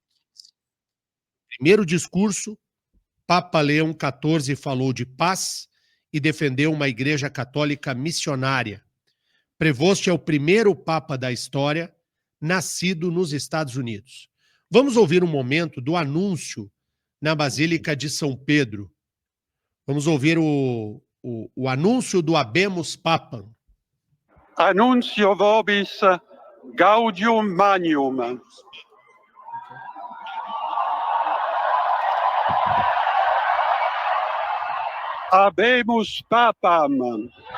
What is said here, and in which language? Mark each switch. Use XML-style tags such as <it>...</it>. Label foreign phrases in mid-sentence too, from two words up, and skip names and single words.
<pt>Primeiro discurso, Papa Leão XIV falou de paz e defendeu uma igreja católica missionária. Prevost é o primeiro Papa da história nascido nos Estados Unidos. Vamos ouvir um momento do anúncio na Basílica de São Pedro. Vamos ouvir o anúncio do</pt> <la>Habemus Papam. Annuncio vobis gaudium magnum. Habemus Papam.</la>